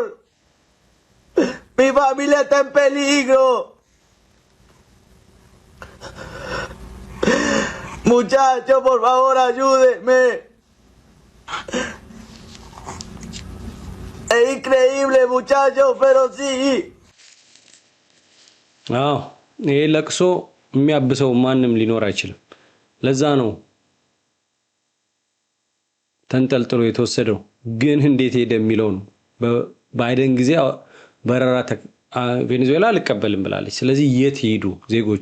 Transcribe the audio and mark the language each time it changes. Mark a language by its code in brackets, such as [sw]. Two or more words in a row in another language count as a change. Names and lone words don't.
[es] Mi familia está en peligro. Muchachos, por favor, ayúdenme. Es increíble, muchachos, pero sí. [am] ይሄ ለቅሶ የሚያብሰው ማንም ሊኖር አይችልም። ለዛ ነው ተንጠልጥሎ የተወሰደው። ግን እንዴት ሄደ የሚለው ነው። በባይደን ጊዜ በረራ ቬኔዙዌላ አልቀበልም ብላለች። ስለዚህ የት ሄዱ ዜጎቹ?